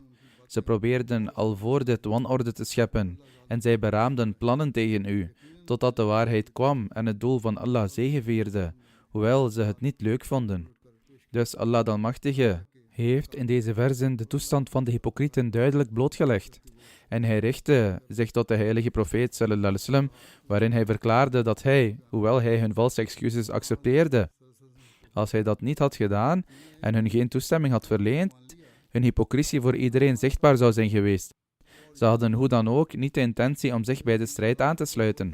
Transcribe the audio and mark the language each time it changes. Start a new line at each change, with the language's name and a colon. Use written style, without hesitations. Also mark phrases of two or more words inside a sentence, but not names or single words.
Dutch: Ze probeerden al voor dit wanorde te scheppen en zij beraamden plannen tegen u, totdat de waarheid kwam en het doel van Allah zegevierde, hoewel ze het niet leuk vonden. Dus Allah de Almachtige heeft in deze verzen de toestand van de hypocrieten duidelijk blootgelegd. En hij richtte zich tot de heilige profeet
Arabic: صلى الله عليه وسلم,
Dutch: waarin hij verklaarde dat hij, hoewel hij hun valse excuses accepteerde, als hij dat niet had gedaan en hun geen toestemming had verleend, hun hypocrisie voor iedereen zichtbaar zou zijn geweest. Ze hadden hoe dan ook niet de intentie om zich bij de strijd aan te sluiten.